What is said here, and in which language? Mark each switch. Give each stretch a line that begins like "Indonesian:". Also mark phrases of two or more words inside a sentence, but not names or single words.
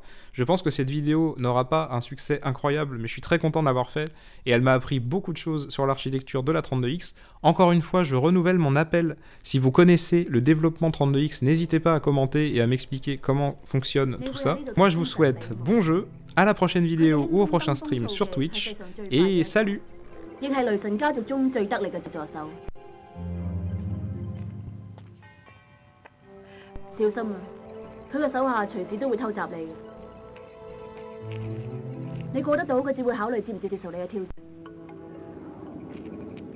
French: Je pense que cette vidéo n'aura pas un succès incroyable, mais je suis très content de l'avoir fait, et elle m'a appris beaucoup de choses sur l'architecture de la 32X. Encore une fois, je renouvelle mon appel. Si vous connaissez le développement 32X, n'hésitez pas à commenter et à m'expliquer comment fonctionne tout ça. Moi, je vous souhaite bon jeu, à la prochaine vidéo ou au prochain stream sur Twitch, et salut!
Cantonese: 亦係雷神家族中最得力嘅助手。小心啊！佢嘅手下隨時都會偷襲你嘅。你過得到，佢只會考慮接唔接受你嘅挑戰。